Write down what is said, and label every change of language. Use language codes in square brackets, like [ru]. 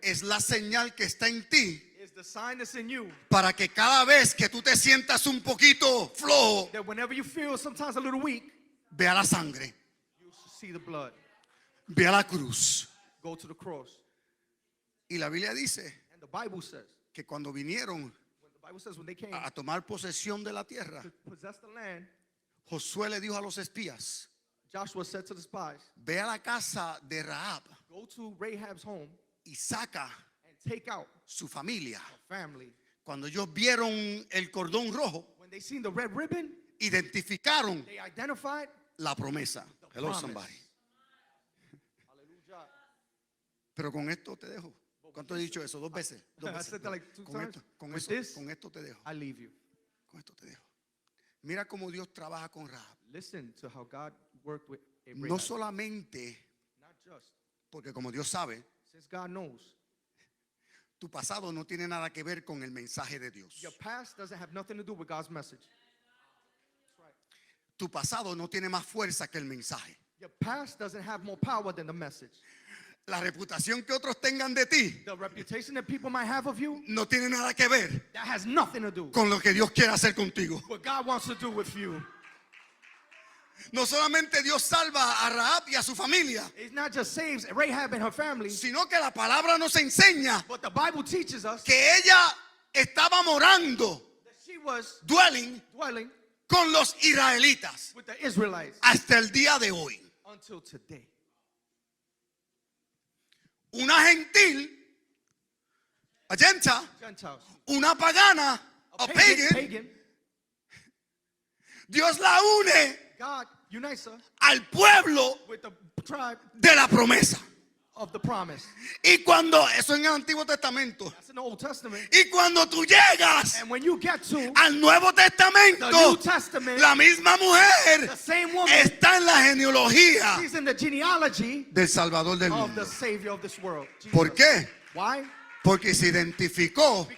[es] es la señal que está en ti [en] is the sign that's in you. [es] para que cada vez que tú te sientas un poquito flojo, [en] That whenever you feel sometimes a little weak, [es] vea la sangre, [en] you should see the blood. [es] vea la cruz. [en] Go to the cross. [es] Y la Biblia dice [en] And the Bible says, [es] que cuando vinieron [en] when they came [es] a tomar posesión de la tierra, [en] to possess the land, [es] Josué le dijo a los espías, [en] Joshua said to the spies, [es] ve a la casa de Rahab [en] go to Rahab's home [es] y saca [en] and take out [es] su familia. [en] a family. [es] Cuando ellos vieron el cordón rojo, [en] When they seen the red ribbon, [es] identificaron [en] they identified [es] la promesa. [en] Hello, promise. somebody. Hallelujah. [es] Pero con esto te dejo. ¿Cuánto he dicho eso? Dos veces. Dos [en] I [es] veces. [en] said that like 2 [es] Con [en] times. [es] esto, con [en] With [es] eso, [en] this, [es] con esto te dejo. [en] I leave you. [es] Con esto te dejo. Mira cómo Dios trabaja con Rahab. [en] Listen to how God worked with Abraham. [es] No solamente [en] Not just, [es] porque como Dios sabe, [en] since God knows, [es] tu pasado no tiene nada que ver con el mensaje de Dios. [en] your past doesn't have nothing to do with God's message. [es] Tu pasado no tiene más fuerza que el mensaje. [en] Your past doesn't have more power than the message. [es] La reputación que otros tengan de ti [en] The reputation that people might have of you, [es] no tiene nada que ver [en] that has nothing to do [es] con lo que Dios quiere hacer contigo. [en] with what God wants to do with you. [es] No solamente Dios salva a Rahab y a su familia, [en] It not just saves Rahab and her family, [es] sino que la palabra nos enseña [en] but the Bible teaches us [es] que ella estaba morando, [en] that she was dwelling dwelling [es] con los israelitas [en] with the Israelites [es] hasta el día de hoy. [en] until today. [es] Una gentil, [en] a Gentile, Gentiles, [es] una pagana, [en] a pagan, [es] Dios la une [en] God unites her [es] al pueblo [en] with the tribe [es] de la promesa. [en] of the promise. [es] Y cuando, eso en el Antiguo Testamento, [en] That's in the Old Testament. [es] y cuando tú llegas [en] And when you get to [es] al Nuevo [en] the [es] Testamento, [en] New Testament, [es] la misma mujer [en] the same woman, [es] está en la genealogía [en] she's in the genealogy [es] del Salvador del [en] of the [es] mundo. [en] Savior of this world. Jesus. [es] ¿Por qué? [en] Why? [es] Porque se identificó